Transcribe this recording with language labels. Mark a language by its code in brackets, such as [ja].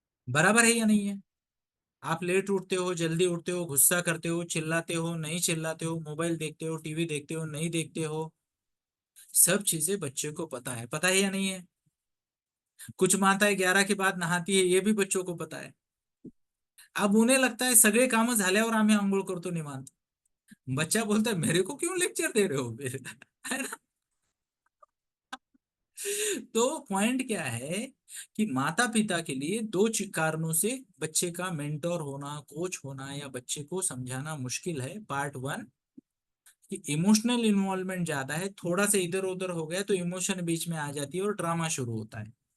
[hi] बराबर है या नहीं है? आप लेट उठते हो, जल्दी उठते हो, गुस्सा करते हो, चिल्लाते हो, नहीं चिल्लाते हो, मोबाइल देखते हो, टीवी देखते हो, नहीं देखते हो, सब चीजें बच्चे को पता है या नहीं है? कुछ माताएं 11 के बाद नहाती है, ये भी बच्चों को पता है। [mr] अब उन्हें लगता है सगळे काम झाल्यावर आम्ही आंघोळ करतो निवांत। [hi] बच्चा बोलता है मेरे को क्यों लेक्चर दे रहे हो फिर? है ना? तो पॉइंट क्या है कि माता पिता के लिए दो कारणों से बच्चे का मेंटोर होना, कोच होना या बच्चे को समझाना मुश्किल है। पार्ट वन, कि इमोशनल इन्वॉल्वमेंट ज्यादा है, थोड़ा सा इधर उधर हो गया तो इमोशन बीच में आ जाती है और ड्रामा शुरू होता है।